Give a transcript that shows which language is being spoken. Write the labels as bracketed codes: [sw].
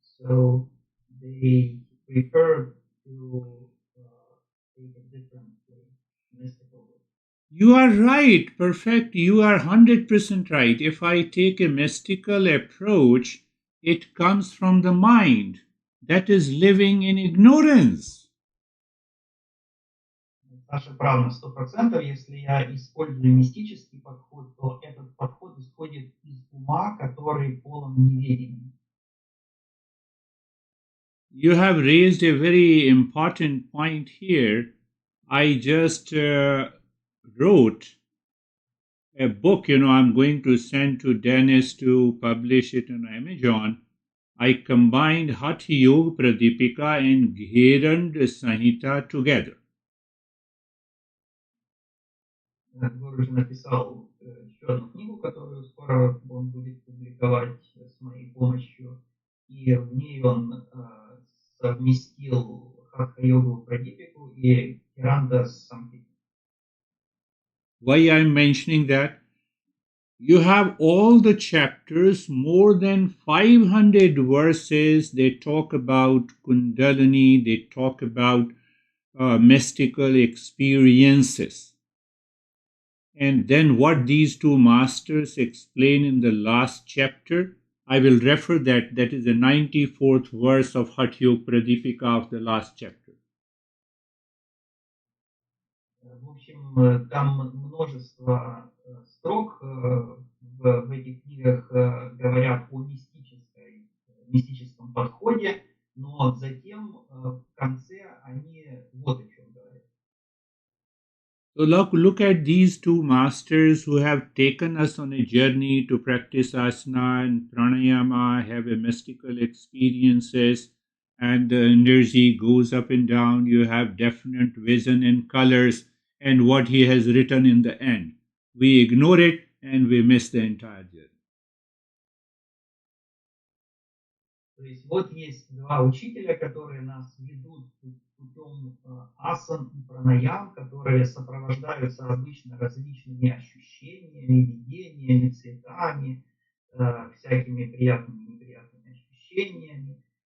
[en] So they prefer to take a different way, mystical way. You are right, perfect. You are 100% right. If I take a mystical approach, it comes from the mind that is living in ignorance. [ru] Саша прав на 100%. Если я использую мистический подход, то этот подход исходит из ума, который полон неведения. [en] You have raised a very important point here. I just wrote a book, I'm going to send to Dennis to publish it on Amazon. I combined Hatha Yoga Pradipika and Gherand Sanhita together. [ru] Гуру написал еще одну книгу, которую скоро он будет публиковать с моей помощью. И в ней он совместил хатха-йогу Прадипику и Геранда Самхиту. [en] Why I'm mentioning that? You have all the chapters, more than 500 verses. They talk about Kundalini, they talk about mystical experiences. And then what these two masters explain in the last chapter, I will refer that. That is the 94th verse of Hatha Yoga Pradipika of the last chapter. [ru] В общем, там множество строк в этих книгах говорят о мистическом подходе, но затем в конце они вот о чем говорят. [en] So look at these two masters who have taken us on a journey to practice asana and pranayama, have a mystical experiences, and the energy goes up and down. You have definite vision and colors, and what he has written in the end. We ignore it and we miss the entire journey. [ru] То есть вот есть два учителя, которые нас ведут путем асан и пранаям, которые сопровождаются обычно различными ощущениями, видениями, цветами, всякими приятными и неприятными ощущениями.